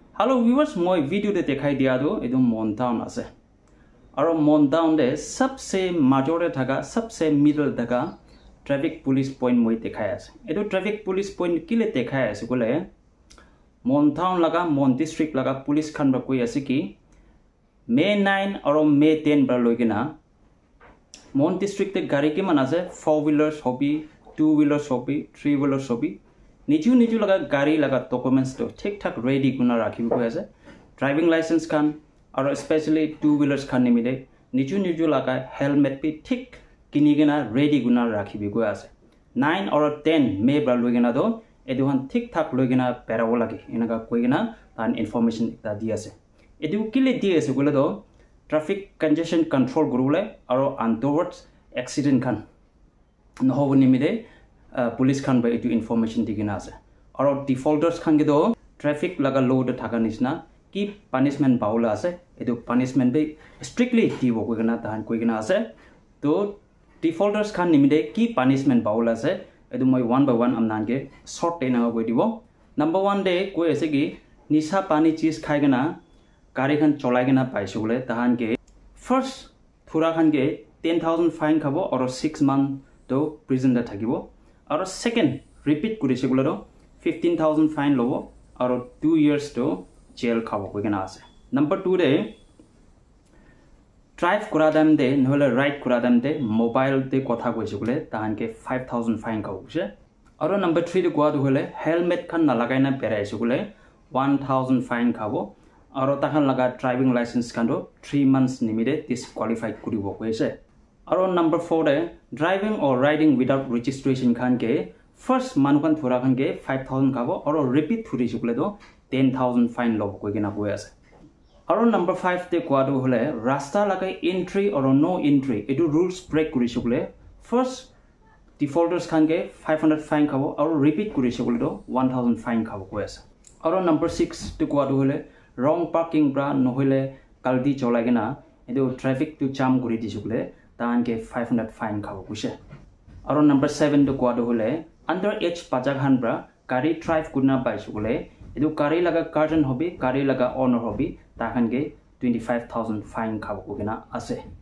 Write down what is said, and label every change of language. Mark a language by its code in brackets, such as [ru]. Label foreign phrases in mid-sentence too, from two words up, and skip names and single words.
[en] Hello viewers, [nag] moi video de dekhai dia do edu Montown ase. Aro Montown de sabse major thaga sabse middle thaga [en] traffic police point [nag] moi dekhai ase. Edu [en] traffic police point [nag] kile dekhai ase kole Montown laga Mon district laga police khan ba koi ase ki May 9 aro May 10 ba loigina Mon district te gari ki man ase 4 wheelers hobi 2 wheelers hobi 3 wheelers hobi Niju laga gari laga documents to [hi] ठीक ठाक [nag] ready guna rakhi ko ase [en] driving license [nag] khan or especially 2 wheelers khan nimide niju laga helmet pi ठीक kini gina ready guna rakhi ko ase 9 or 10 May ba logina do edu han [hi] ठीक ठाक [nag] logina perawo lagi enaga koi gina tan information ekta di ase edu kile di ase gole do [en] traffic congestion control [nag] gurule aro [en] untoward accident [nag] khan no hobo nimide police khan ba etu information digina ase aro defaulters khan ge do traffic laga load thaka nisna ki punishment baula ase etu punishment be strictly dibo ko gana tan koi gana ase to defaulters khan nimide ki punishment baula ase etu moi [en] one by one [nag] amnan ge short tena go dibo number 1 de koi ase ki nisa pani cheese khai gana gari khan cholai gana paise bole tahan ge first thura khan ge 10,000 fine khabo aro 6 month to prison da thakibo और [en] second repeat [nag] kurise gularo 15,000 fine lobo और 2 years to jail khabo koigena ase number 2 de drive kuradam de nohole ride kuradam de mobile de kotha koise gule tahan ke 5,000 fine khabo kuse और number 3 de kwa hole helmet khan na lagai na peraise gule 1,000 fine khabo और tahan laga driving license khan do 3 months nimide disqualified kuribo koise और number 4 de [en] driving or riding without registration [nag] khan ke first manukan thura khan ke 5,000 khabo और repeat thuri sukle do 10,000 fine lobo koi gena boi ase और number 5 de kwa do hole rasta lagai [en] entry or no entry [nag] etu [en] rules break [nag] kuri sukle [en] first defaulters [nag] khan ke 500 fine khabo और repeat kuri sukle do 1,000 fine khabo koi ase और number 6 de kwa do hole [en] wrong parking [nag] bra no hole kaldi cholai gena etu traffic to jam kuri disukle tan ke 500 fine khabo kuse aru number 7 do kwa do hole [en] under age [nag] paja khan bra gari drive kuna paisu bole edu gari laga kartan hobi gari laga owner hobi takhan ke 25,000 fine khabo kuna ase